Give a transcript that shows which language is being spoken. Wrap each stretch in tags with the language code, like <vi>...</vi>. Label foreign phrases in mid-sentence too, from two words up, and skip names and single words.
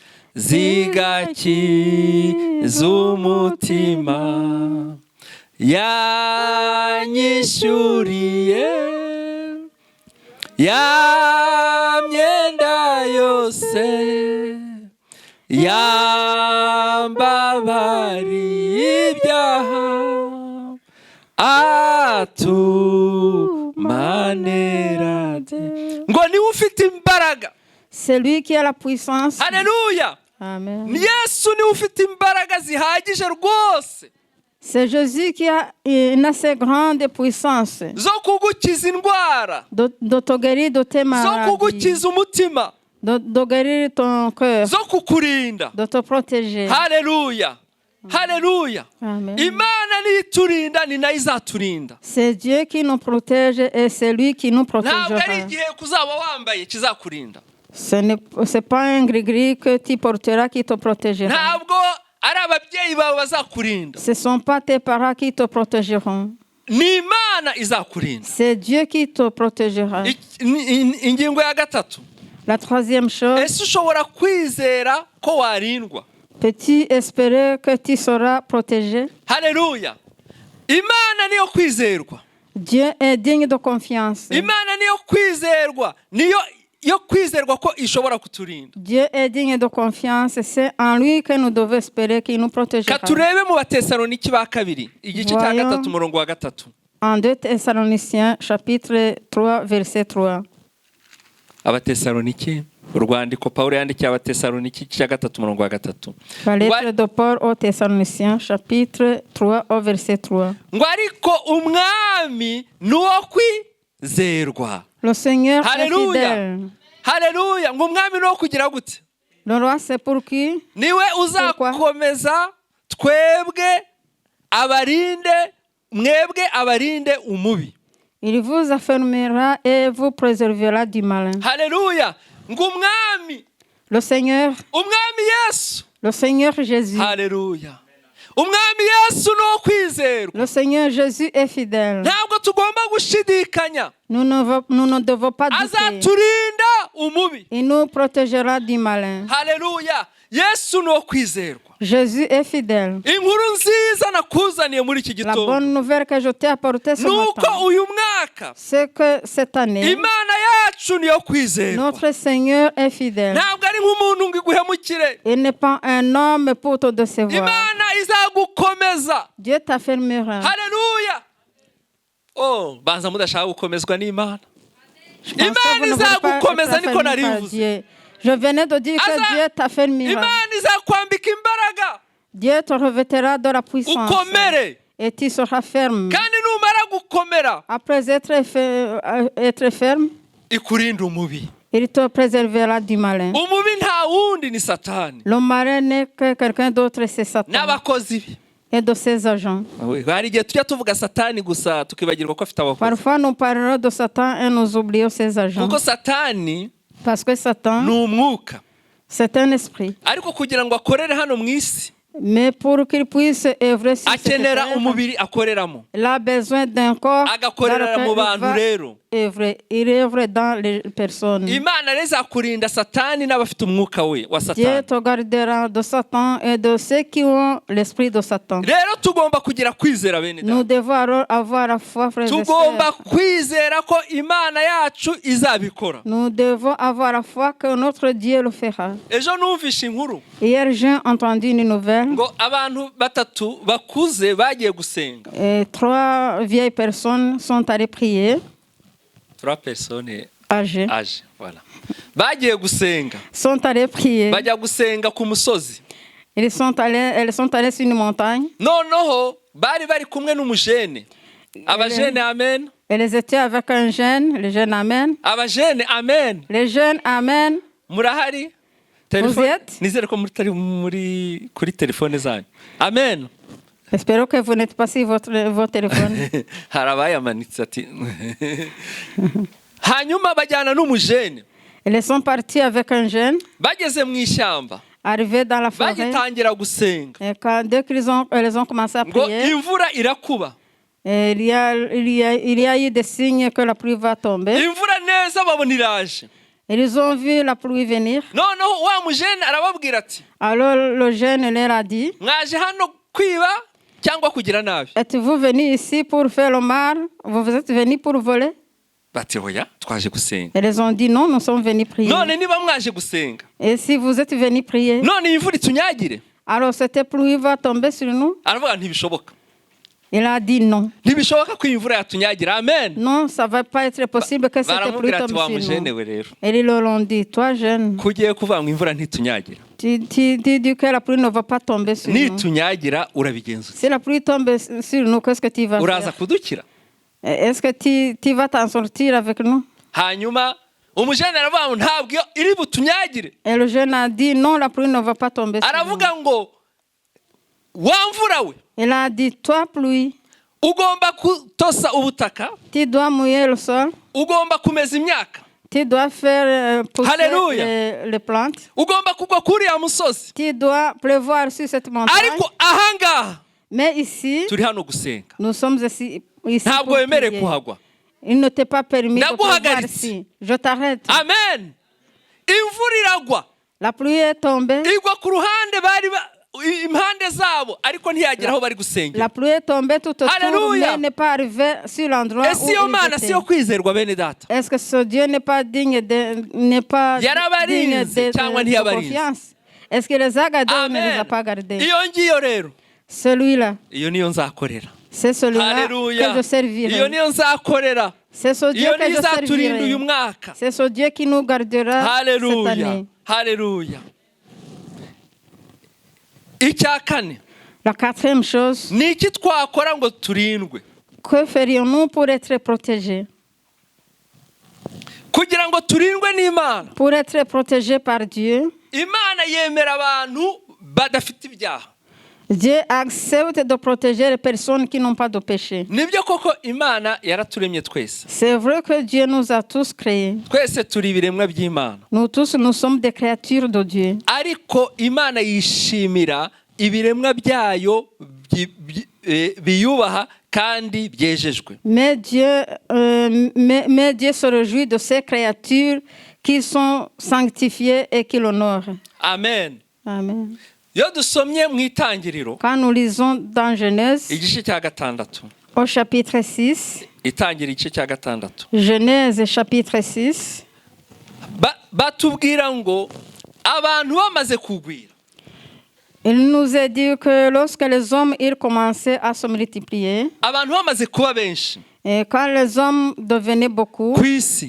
<rw>zigakiza umutima yanyishyuriye ya myenda yose yambabariye ibyaha atumanerade ngo niwe ufite imbaraga.</rw> <fr>C'est lui qui a la puissance.</fr> <rw>Haleluya. Amen. Ni Yesu niwe ufite imbaraga zihagije rwose</rw> <fr>C'est Jésus qui a une assez grande puissance</fr> <rw>zo kugukiza indwara,</rw> <fr>de te guérir de tes</fr> <rw>zo</rw> <fr>maladies,</fr> <rw>kugukiza umutima,</rw> <fr>de guérir ton cœur,</fr> <rw>zo kukurinda.</rw> <fr>de te protéger.</fr> <rw>Haleluya. Haleluya. Amen. Imana niturinda ni nayo izaturinda.</rw> <fr>C'est Dieu qui nous protège et c'est lui qui nous</fr> <rw>Ntabwo ari</rw> <fr>protégera.</fr> <rw>igihe kuzaba wambaye kizakurinda.</rw> <fr>C'est pas un gris-gris que tu porteras qui te protégera.</fr> <rw>Ntabwo ari ababyeyi bawe bazakurinda.</rw> <fr>Ce ne sont pas tes parents qui te protégeront.</fr> <rw>Ni Imana izakurinda.</rw> <fr>C'est Dieu qui te protégera.</fr> <rw>Ingingo ya gatatu.</rw> <fr>La troisième chose,</fr> <rw>Ese ushobora kwizera ko warindwa?</rw> <fr>peux-tu espérer que tu seras protégé?</fr> <rw>Haleluya. Imana niyo kwizerwa.</rw> <fr>Dieu est digne de confiance.</fr> <rw>Imana niyo kwizerwa. Niyo kwizerwa ko ishobora kuturinda.</rw> <fr>Dieu est digne de confiance. C'est en lui que nous devons espérer qu'il nous protégera.</fr> <rw>Katurebe mu Batesaloniki ba kabiri igice cya gatatu umurongo wa gatatu.</rw> <fr>En 2 Thessaloniciens, chapitre 3, verset 3.</fr> <rw>Abatesaloniki, urwandiko Pawulo yandikiye Abatesaloniki igice cya gatatu umurongo wa gatatu.</rw> <fr>La lettre de Paul aux Thessaloniciens, chapitre 3, au verset 3.</fr> <rw>Ngo ariko umwami ni uwo kwizerwa.</rw> <fr>Le Seigneur est</fr> <rw>Haleluya.</rw> <fr>fidèle.</fr> <rw>Haleluya. Ngo umwami ni uwo kugira gute?</rw> <fr>Le roi, c'est pour qui?</fr> <rw>Niwe uzakomeza twebwe abarinde umubi.</rw> <fr>Il vous affermira et vous préservera du malin.</fr> <rw>Haleluya. Ngo umwami, Umwami Yesu.</rw> <fr>Le Seigneur Jésus.</fr> <rw>haleluya. Umwami Yesu ni uwo kwizerwa.</rw> <fr>Le Seigneur Jésus est fidèle.</fr> <rw>Ntabwo tugomba gushidikanya.</rw> <fr>Nous ne devons pas douter.</fr> <rw>Azaturinda umubi.</rw> <fr>Il nous protégera du malin.</fr> <rw>Haleluya. Yesu ni uwo kwizerwa.</rw> <fr>Jésus est fidèle.</fr> <rw>Inkuru nziza nakuzaniye muri iki</rw> <fr>La</fr> <rw>gitondo</rw> <fr>bonne nouvelle que je t'ai apportée ce</fr> <rw>nuko</rw> <fr>matin,</fr> <rw>uyu mwaka</rw> <fr>c'est que cette année,</fr> <rw>Imana yacu niyo kwizerwa.</rw> <fr>notre Seigneur est fidèle.</fr> <rw>Ntabwo ari nk'umuntu ngo iguhemukire.</rw> <fr>Il n'est pas un homme pour te décevoir.</fr> <rw>Imana izagukomeza.</rw> <fr>Dieu t'affermira.</fr> <rw>Haleluya. Oh, banza mudashaka gukomezwa n'Imana.</rw> <fr>Je pense que</fr> <rw>Imana</rw> <fr>vous ne voulez pas</fr> <rw>izagukomeza</rw> <fr>être</fr> <rw>niko</rw> <fr>affermi par</fr> <rw>narivuze.</rw> <fr>Dieu. Je venais de dire que Dieu t'affermira.</fr> <rw>Imana izakwambika imbaraga.</rw> <fr>Dieu te revêtira de la puissance.</fr> <rw>Ukomere.</rw> <fr>Et tu seras ferme.</fr> <rw>Kandi numara gukomera</rw> <fr>Après être ferme,</fr> <rw>ikurinda umubi.</rw> <fr>il te préservera du malin.</fr> <rw>Umubi nta wundi ni Satani</rw> <fr>Le malin n'est que quelqu'un d'autre, c'est Satan</fr> <rw>n'abakozi be.</rw> <fr>et de ses agents.</fr> <rw>Hari igihe tujya tuvuga Satani gusa tukibagirwa ko afite abakozi.</rw> <fr>Parfois, nous parlerons de Satan et nous oublions ses agents.</fr> <rw>Kuko Satani</rw> <fr>Parce que Satan,</fr> <rw>ni umwuka.</rw> <fr>c'est un esprit.</fr> <rw>Ariko kugira ngo akorere hano mu isi</rw> <fr>Mais pour qu'il puisse œuvrer sur cette</fr> <rw>akenera</rw> <fr>terre,</fr> <rw>umubiri akoreramo.</rw> <fr>il a besoin d'un corps dans</fr> <rw>Agakorera mu</rw> <fr>lequel</fr> <rw>bantu rero.</rw> <fr>œuvre. Il œuvre dans les personnes.</fr> <rw>Imana rero izakurinda Satani n'abafite umwuka we wa</rw> <fr>Dieu</fr> <rw>Satani.</rw> <fr>te gardera de Satan et de ceux qui ont l'esprit de Satan.</fr> <rw>Rero tugomba kugira kwizera bene</rw> <fr>Nous</fr> <rw>data.</rw> <fr>devons avoir la foi, frères et</fr> <rw>Tugomba</rw> <fr>sœurs.</fr> <rw>kwizera ko Imana yacu izabikora.</rw> <fr>Nous devons avoir la foi que notre Dieu le fera.</fr> <rw>Ejo numvishe inkuru</rw> <fr>Hier, j'ai entendu une nouvelle.</fr> <rw>ngo abantu batatu bakuze bagiye gusenga.</rw> <fr>Et 3 vieilles personnes sont allées prier, 3 personnes âgées, âgées, voilà.</fr> <rw>Bagiye gusenga.</rw> <fr>sont allées prier.</fr> <rw>Bajya gusenga ku musozi.</rw> <fr>Elles sont allées sur une montagne.</fr> <rw>Noneho bari kumwe n'umujene. Abajene amen.</rw> <fr>Elles étaient avec un jeune, le jeune amen.</fr> <rw>Abajene amen.</rw> <fr>Les jeunes amen.</fr> <rw>Murahari?</rw> <fr>Vous êtes?</fr> <rw>Nizere ko muri kuri telefone zanyu. Amen.</rw> <fr>Espero que vous n'êtes pas sur vos téléphones.</fr> <rw>Harabayamanitse ati. Hanyuma bajyana n'umujene.</rw> <fr>Elles sont parties avec un jeune,</fr> <rw>Bageze mu ishyamba.</rw> <fr>arrivés dans la forêt.</fr> <rw>Bagitangira gusenga.</rw> <fr>Et dès elles ont commencé à</fr> <rw>Ngo</rw> <fr>prier,</fr> <rw>imvura irakuba.</rw> <fr>il y a eu des signes que la pluie va tomber.</fr> <rw>Imvura neza babona iraje.</rw> <fr>Ils ont vu la pluie venir.</fr> <rw>Noneho wa mujene arababwira ati.</rw> <fr>Alors le jeune leur a dit,</fr> <rw>Mwaje hano kwiba cyangwa kugira nabi.</rw> <fr>êtes-vous venus ici pour faire le mal? Vous êtes venus pour voler?</fr> <rw>Bati oya twaje gusenga.</rw> <fr>Elles ont dit non, nous sommes venus prier.</fr> <rw>None niba mwaje gusenga.</rw> <fr>Et si vous êtes venus prier,</fr> <rw>None imvura itunyagire.</rw> <fr>alors cette pluie va tomber sur nous?</fr> <rw>Aravuga ntibishoboka.</rw> <fr>Il a dit non.</fr> <rw>Ntibishoboka ko imvura yatunyagira. Amen.</rw> <fr>Non, ça ne va pas être possible que cette pluie</fr> <rw>Baramubwira ati wa</rw> <fr>tombe sur</fr> <rw>mujene</rw> <fr>nous.</fr> <rw>we rero.</rw> <fr>Et ils leur ont dit, toi jeune,</fr> <rw>Kugiye kuvuga ngo imvura ntitunyagira.</rw> <fr>tu dis que la pluie ne va pas tomber sur nous.</fr> <rw>Nitunyagira urabigenza.</rw> <fr>Si la pluie tombe sur nous, qu'est-ce que tu vas</fr> <rw>Uraza</rw> <fr>faire?</fr> <rw>kudukira.</rw> <fr>Est-ce que tu vas t'en sortir avec nous?</fr> <rw>Hanyuma umujene aravuga ngo ntabwo iri butunyagire.</rw> <fr>Et le jeune a dit, non, la pluie ne va pas tomber sur nous.</fr> <rw>Aravuga ngo wa mvura we</rw> <fr>Il a dit, toi pluie,</fr> <rw>ugomba kutosa ubutaka,</rw> <fr>tu dois mouiller le sol,</fr> <rw>ugomba kumeza imyaka,</rw> <fr>tu dois faire pousser Alléluia. les plantes,</fr> <rw>ugomba kugwa kuri ya musozi.</rw> <fr>tu dois pleuvoir sur cette montagne.</fr> <rw>Ariko ahangaha</rw> <fr>Mais ici,</fr> <rw>turi hano gusenga.</rw> <fr>nous sommes ici</fr> <rw>Ntabwo</rw> <fr>pour</fr> <rw>wemere</rw> <fr>prier.</fr> <rw>kuhagwa.</rw> <fr>Il ne t'est pas permis de pleuvoir</fr> <rw>Ndaguhagaritse.</rw> <fr>ici. Je t'arrête.</fr> <rw>Amen. Imvura iragwa.</rw> <fr>La pluie est tombée.</fr> <rw>Igwa ku ruhande bari impande zabo ariko ntiyagera aho bari gusengera.</rw> <fr>La pluie est tombée tout autour, Alléluia. mais n'est pas arrivée sur l'endroit où</fr> <rw>Ese iyo mana</rw> <fr>ils</fr> <rw>si yo</rw> <fr>étaient.</fr> <rw>kwizerwa bene data.</rw> <fr>Est-ce que ce Dieu n'est pas digne</fr> <rw>Yarabarinze cyangwa</rw> <fr>de</fr> <rw>ntiyabarinze?</rw> <fr>confiance? Est-ce qu'il les a gardés ou ne les a Amen. pas gardés?</fr> <rw>Iyo ngiyo rero.</rw> <fr>Celui-là,</fr> <rw>Iyo niyo nzakorera.</rw> <fr>c'est celui-là que</fr> <rw>Haleluya.</rw> <fr>je</fr> <rw>Iyo</rw> <fr>servirai.</fr> <rw>niyo nzakorera.</rw> <fr>C'est ce Dieu</fr> <rw>Iyo</rw> <fr>que</fr> <rw>niyo</rw> <fr>je</fr> <rw>izaturinda uyu</rw> <fr>servirai.</fr> <rw>mwaka.</rw> <fr>C'est ce Dieu qui nous gardera cette</fr> <rw>Haleluya.</rw> <fr>année.</fr> <rw>Haleluya. Icya kane.</rw> <fr>La quatrième chose,</fr> <rw>Ni iki twakora ngo turindwe?</rw> <fr>que ferions-nous pour être protégés?</fr> <rw>Kugira ngo turindwe n'Imana.</rw> <fr>Pour être protégés par Dieu,</fr> <rw>Imana yemera abantu badafite ibyaha.</rw> <fr>Dieu accepte de protéger les personnes qui n'ont pas de péché.</fr> <rw>Nibyo koko Imana yaraturemye twese.</rw> <fr>C'est vrai que Dieu nous a tous créés.</fr> <rw>Twese turi ibiremwa by'Imana.</rw> <fr>Nous tous, nous sommes des créatures de Dieu.</fr> <rw>Ariko Imana yishimira ibiremwa byayo biyubaha kandi byejejwe.</rw> <fr>Mais Dieu se réjouit de ces créatures qui sont sanctifiées et qui l'honorent.</fr> <rw>Amen. Amen. Iyo dusomye mu itangiriro</rw> <fr>Quand nous lisons dans Genèse,</fr> <rw>igice cya gatandatu.</rw> <fr>au chapitre 6,</fr> <rw>Itangira igice cya gatandatu.</rw> <fr>Genèse chapitre 6,</fr> <rw>Batubwira ngo abantu bamaze kugwira.</rw> <fr>il nous est dit que lorsque les hommes ils commençaient à se multiplier,</fr> <rw>Abantu bamaze kuba benshi</rw> <fr>et quand les hommes devenaient beaucoup</fr> <rw>ku isi</rw>